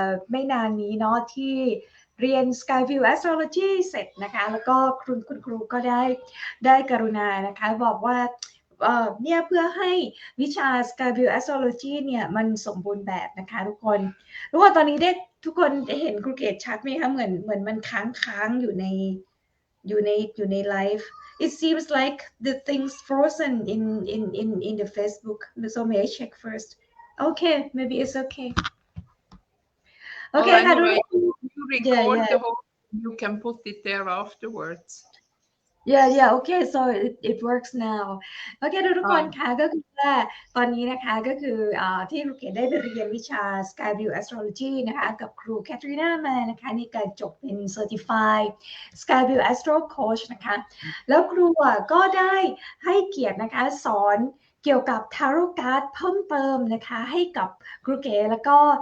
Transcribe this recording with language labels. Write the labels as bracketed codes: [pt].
[th] ไม่นานนี้เนาะที่เรียน SkyView Astrology เสร็จนะคะแล้วก็คุณครูก็ได้กรุณานะคะบอกว่าเนี่ยเพื่อให้วิชา SkyView Astrology เนี่ยมันสมบูรณ์แบบนะคะทุกคนตอนนี้ทุกคนเห็นครูเกตชัดไหมคะเหมือนมันค้างอยู่ในไลฟ์ [en] It seems like the things frozen in the Facebook so may I check first okay maybe it's okay Well, [th] Okay ค่ะ [en] anyway, you record yeah the whole, you can put it there afterwards. yeah okay so it works now [th] โอเคทุกคนค่ะก็คือว่าตอนนี้นะคะก็คือที่ครูเกดได้ไปเรียนวิชา SkyView Astrology นะคะกับครูแคทรีนามานะคะในการจบเป็น Certified SkyView Astro Coach นะคะแล้วครูก็ได้ให้เกียรตินะคะสอนเกี่ยวกับ Tarot Card เพิ่มเติมนะคะให้กับครูเก๋แล้วก็